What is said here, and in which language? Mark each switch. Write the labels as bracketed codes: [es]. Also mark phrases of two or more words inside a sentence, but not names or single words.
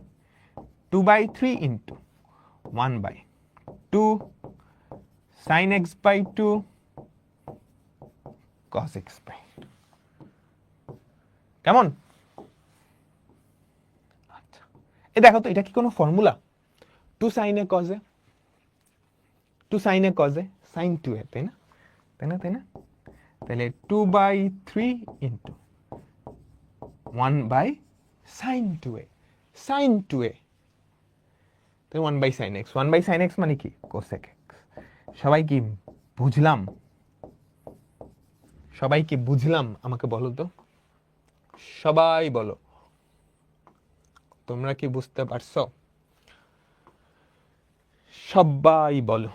[en] 2/3 into 1/2 sin x/2 cos x/2। [bn] কেমন? আচ্ছা এই দেখো তো এটা কি কোনো ফর্মুলা? [en] 2 sin a cos a, 2 sin a cos a sin 2a, [bn] তাই না? তাই না? তাই না? তাহলে 2/3 into 1/sin 2a, sin 2a, তাই 1/sin x, 1/sin x মানে কি? cosec x। সবাই কি বুঝলাম? সবাই কি বুঝলাম? আমাকে বলো তো, সবাই বলো তোমরা কি বুঝতে পারছো? সবাই বলো।